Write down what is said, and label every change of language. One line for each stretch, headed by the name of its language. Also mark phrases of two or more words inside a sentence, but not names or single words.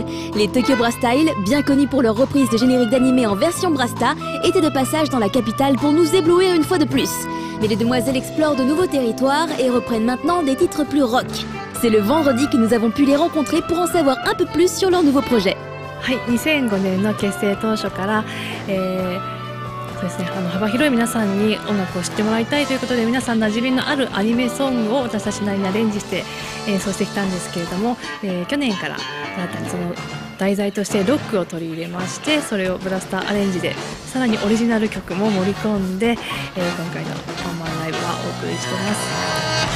French: Les Tokyo Brass Style, bien connus pour leur reprise de générique d'animé en version Brasta, étaient de passage dans la capitale pour nous éblouir une fois de plus. Mais les demoiselles explorent de nouveaux territoires et reprennent maintenant des titres plus rock. C'est le vendredi que nous avons pu les rencontrer pour en savoir un peu plus sur leur nouveau projet.
Japanese: 2005 年の結成当初から、そうですね、幅広い皆さんに音楽を知ってもらいたいということで、皆さん馴染みのあるアニメソングを私たちなりにアレンジして演奏してきたんですけれども、去年から新たにその題材としてロックを取り入れまして、それをブラスターアレンジでさらにオリジナル曲も盛り込んで、今回のワンマンライブはお送りしています。